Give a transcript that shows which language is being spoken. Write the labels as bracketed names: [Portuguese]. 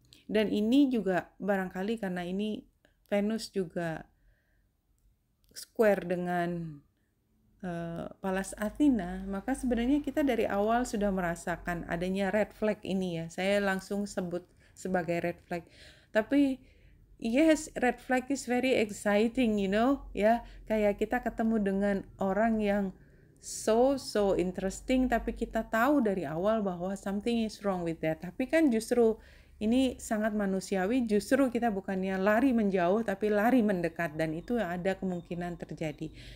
[Indonesian] Dan ini juga barangkali karena ini Venus juga square dengan Pallas Athena, maka sebenarnya kita dari awal sudah merasakan adanya red flag ini ya. Saya langsung sebut sebagai red flag. [English] Tapi yes, red flag is very exciting, ya. [Indonesian] Kayak kita ketemu dengan orang yang [English] so interesting, [Indonesian] tapi kita tahu dari awal bahwa [English] something is wrong with that. [Indonesian] Tapi kan justru ini sangat manusiawi, justru kita bukannya lari menjauh, tapi lari mendekat, dan itu ada kemungkinan terjadi.